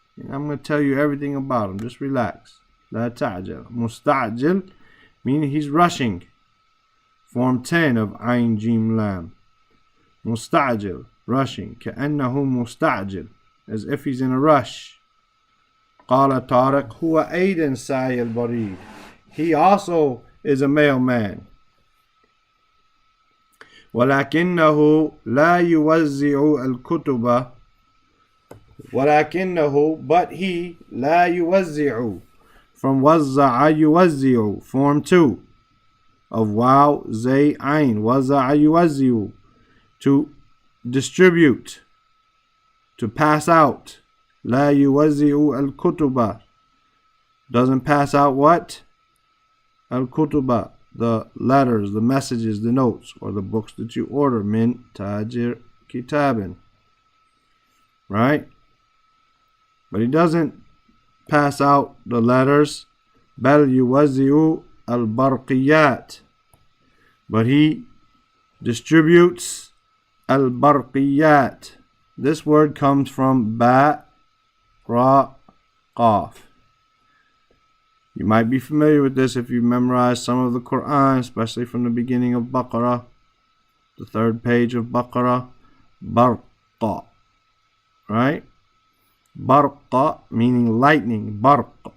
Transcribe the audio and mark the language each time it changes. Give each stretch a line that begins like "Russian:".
English: I'm going to tell you everything about him. Just relax. La ta'jal. Musta'jil, meaning he's rushing. Form 10 of Ain Jim Lam. Musta'jil, rushing.
Arabic: كأنه مستعجل,
English: as if he's in a rush.
Arabic: قال طارق هو أيضا ساعي البريد.
English: He also is a mailman.
Arabic: ولكنه لا يوزع الكتب.
English: ولكنه, but he,
Arabic: لا يوزع,
English: from
Arabic: وزع يوزع,
English: form 2 of waw, zay, ayn.
Arabic: وزع يوزع,
English: to distribute, to pass out.
Arabic: لا يوزع الكتب,
English: doesn't pass out what? الكتب, the letters, the messages, the notes, or the books that you order. Min tajir kitabin. Right? But he doesn't pass out the letters.
Arabic: بل يوزع البرقيات,
English: but he distributes
Arabic: البرقيات.
English: This word comes from ba, ra, qaf. You might be familiar with this if you memorize some of the Quran, especially from the beginning of Baqarah, the 3rd page of Baqarah. Barqa, right? Barqa, meaning lightning. Barq.